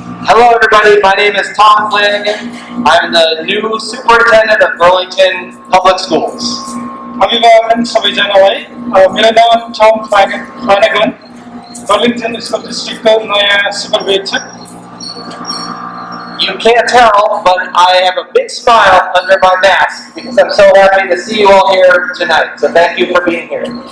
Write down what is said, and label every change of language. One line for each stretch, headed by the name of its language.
English: Hello everybody, my name is Tom Flanagan. I'm the new Superintendent of Burlington Public Schools.
Nepali: अभिभावक सबैजनालाई मेरो नाम Tom फ्ल्यानागन Burlington School District को नयाँ supervisor.
English: You can't tell, but I have a big smile under my mask because I'm so happy to see you all here tonight. So thank you for being here.